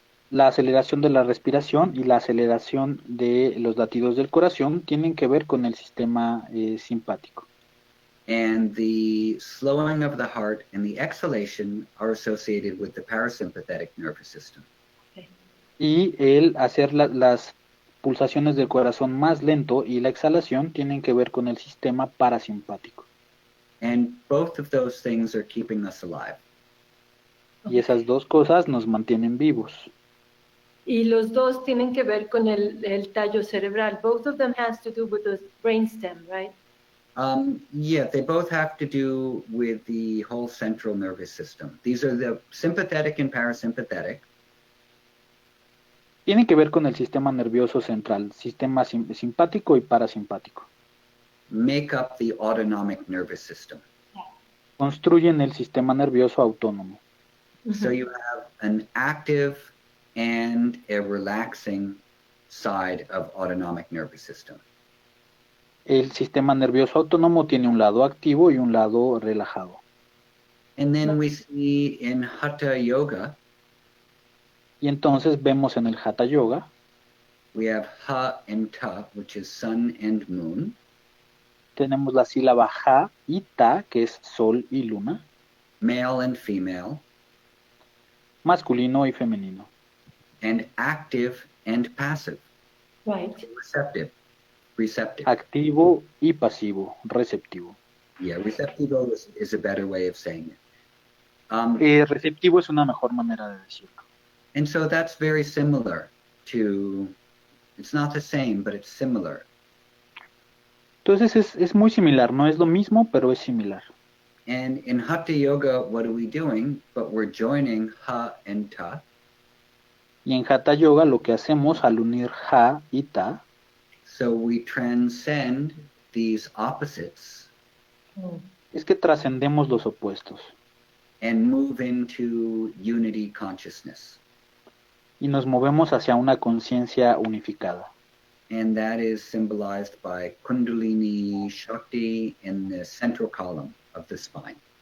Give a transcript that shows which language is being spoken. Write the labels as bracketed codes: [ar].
[es] La aceleración de la respiración y la aceleración de los latidos del corazón tienen que ver con el sistema simpático. [en] And the slowing of the heart and the exhalation are associated with the parasympathetic nervous system. [es] Y el hacer las pulsaciones del corazón más lento y la exhalación tienen que ver con el sistema parasimpático. [en] And both of those things are keeping us alive. [es] Y esas dos cosas nos mantienen vivos. Y los dos tienen que ver con el tallo cerebral. [en] Both of them has to do with the brainstem, right? Yeah, they both have to do with the whole central nervous system. These are the sympathetic and parasympathetic. [es] Tienen que ver con el sistema nervioso central, sistema simpático y parasimpático. [en] Make up the autonomic nervous system. [es] Construyen el sistema nervioso autónomo. [en] So you have an active and a relaxing side of autonomic nervous system. [es] El sistema nervioso autónomo tiene un lado activo y un lado relajado. [en] And then we see in Hatha Yoga, [es] Y entonces vemos en el Hatha Yoga, [en] we have Ha and Ta, which is sun and moon. [es] tenemos la sílaba Ha y Ta, que es sol y luna, [en] Male and female, [es] masculino y femenino, [en] and active and passive, Right. receptive. [es] activo y pasivo, receptivo. [en] Yeah, receptivo is a better way of saying it. [es] Receptivo es una mejor manera de decirlo. [en] And so that's very similar to, it's not the same, but it's similar. [es] Entonces es muy similar, no es lo mismo, pero es similar. [en] And in Hatha Yoga, what are we doing? But we're joining Ha and Ta. [es] Y en Hatha Yoga lo que hacemos al unir Ha y Ta, [en] So we transcend these opposites [es] es que trascendemos los opuestos [en] and move into unity consciousness. [es] y nos movemos hacia una conciencia unificada. [en] And that is symbolized by Kundalini Shakti in the central column of the spine.